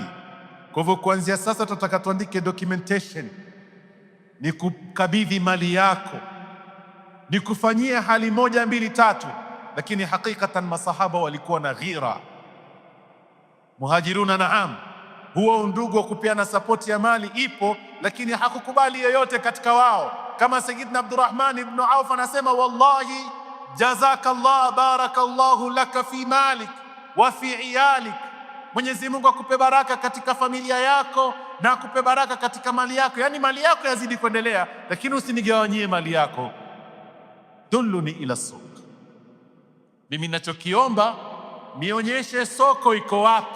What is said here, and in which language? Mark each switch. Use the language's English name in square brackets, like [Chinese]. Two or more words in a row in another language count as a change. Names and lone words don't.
[Swahili] Kwa hivyo kuanzia sasa tutataka tuandike documentation, ni kukabidhi mali yako, ni kufanyia hali 1 2 3. Lakini hakikatan masahaba walikuwa na ghira. [Arabic] المهاجرون، نعم, [Swahili] huo undugu wa kupeana sapoti ya mali ipo, lakini hakukubali yeyote katika wao. Kama Sayyidina Abdurrahman ibn Auf anasema, [Arabic] والله جزاك الله بارك الله لك في مالك وفي عيالك, [Swahili] Mwenyezi Mungu akupe baraka katika familia yako na akupe baraka katika mali yako. Yani mali yako yazidi kuendelea, lakini usinigawanyie mali yako. [Arabic] دلوني إلى سوق, [Swahili] mimi ninachokiomba nionyeshe soko iko wapi.